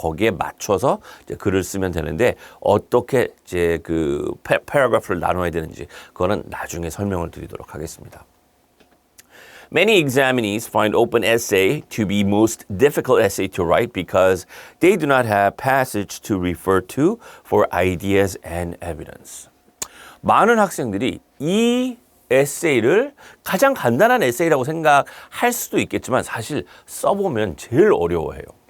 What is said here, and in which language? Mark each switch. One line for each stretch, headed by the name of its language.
Korean: 거기에 맞춰서 이제 글을 쓰면 되는데 어떻게 이제 그 패러그래프를 나눠야 되는지 그거는 나중에 설명을 드리도록 하겠습니다.
English: Many examinees find open essay to be most difficult essay to write because they do not have passage to refer to for ideas and evidence.
Korean: 많은 학생들이 이 에세이를 가장 간단한 에세이라고 생각할 수도 있겠지만 사실 써보면 제일 어려워해요.